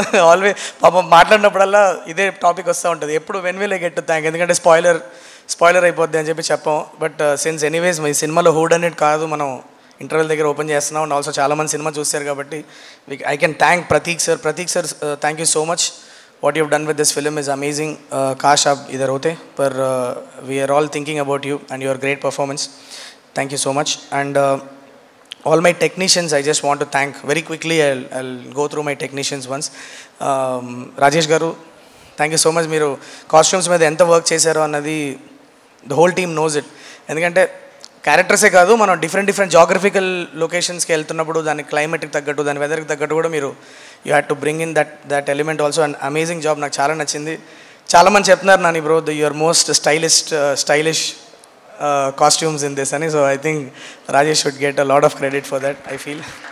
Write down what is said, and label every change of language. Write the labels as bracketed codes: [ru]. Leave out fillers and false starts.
[te] Always పాపం మాట్లాడినప్పుడల్లా ఇదే topic వస్తూ ఉంటుంది, ఎప్పుడు when will I get to thank, ఎందుకంటే స్పాయిలర్ అయిపోద్ది అని చెప్పి చెప్పాం. బట్ సిన్స్ ఎనీవేస్ మీ సినిమాలో హూడ్ అనేది కాదు, మనం ఇంటర్వెల్ దగ్గర ఓపెన్ చేస్తున్నాం. [en] And also చాలామంది cinema చూస్తారు కాబట్టి I can thank Prateek sir. Thank you so much. What you've done with this film is amazing. Kash aap idhar hote, par we are all thinking about you and your great performance. Thank you so much. And all my technicians, I just want to thank very quickly. I'll go through my technicians once. Rajesh garu, thank you so much. [te] Meeru costumes మీద ఎంత work చేశారో అన్నది the whole team knows it. ఎందుకంటే క్యారెక్టర్సే కాదు, మనం different geographical లొకేషన్స్కి వెళ్తున్నప్పుడు దాని క్లైమేట్కి తగ్గట్టు, దాని వెదర్కి తగ్గట్టు కూడా మీరు you had to bring in that element also. [en] And amazing job, నాకు చాలా నచ్చింది. చాలామంది చెప్తున్నారు Nani bro your most stylish costumes in this అని. So I think Rajesh should get a lot of credit for that, I feel.